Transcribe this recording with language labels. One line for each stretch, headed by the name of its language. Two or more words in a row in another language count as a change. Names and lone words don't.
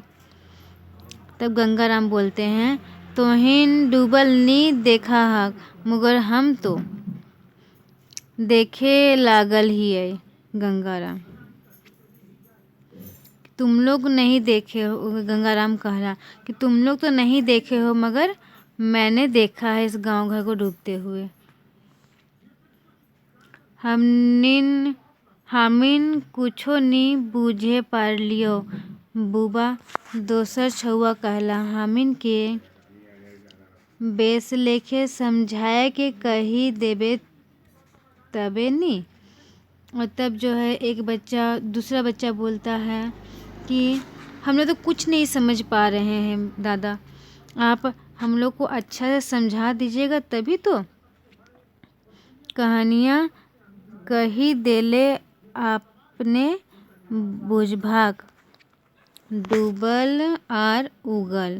Hindi: तब गंगाराम बोलते हैं
Sadri: तोहिन डूबल नी देखा हक, मगर हम तो देखे लागल ही है।
Hindi: गंगाराम तुम लोग नहीं देखे हो, गंगाराम कहला कि तुम लोग तो नहीं देखे हो मगर मैंने देखा है इस गांव घर को डूबते हुए।
Sadri: हमिन कुछो नी बूझे पारलियो बुबा, दोसर छुआ कहला। हमिन के बेस लेखे समझाए के कही देबे तबे नी।
Hindi: और तब जो है एक बच्चा दूसरा बच्चा बोलता है कि हम लोग तो कुछ नहीं समझ पा रहे हैं दादा, आप हम लोग को अच्छा से समझा दीजिएगा तभी तो।
Sadri: कहानियाँ कही देले आपने बुझभाग, डूबल और उगल।